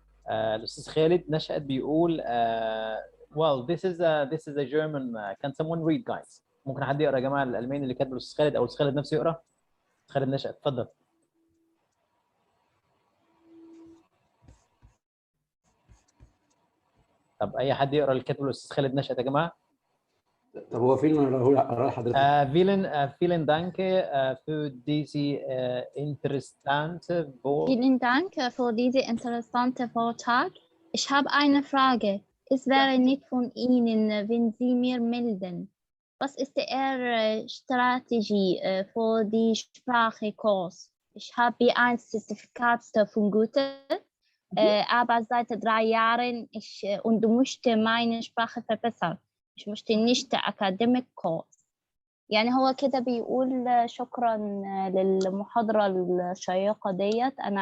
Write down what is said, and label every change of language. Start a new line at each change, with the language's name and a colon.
Arabic: الاستاذ خالد نشأت بيقول
English: well this is a German can someone read guys؟
Arabic: ممكن حد يقرا يا جماعه الالماني اللي كاتبه الاستاذ خالد او الاستاذ خالد نفسه يقرا؟ خالد نشأت اتفضل. طب اي حد يقرا اللي كاتبه الاستاذ خالد نشأت يا جماعه؟ طب هو فين اقرا لحضرتك؟
German: vielen Dank für diese interessante Wort. Vielen Dank für diese interessante Vortrag. Ich habe eine Frage. Es wäre nett von Ihnen, wenn Sie mir melden. Was ist Ihre Strategie für die Sprachkurs? Ich habe B1-Zertifikat von Goethe, aber seit 3 Jahren und möchte meine Sprache verbessern. Ich möchte nicht
English: academic course.
Arabic: يعني هو كده بيقول شكرا للمحاضرة الشيقة ديت.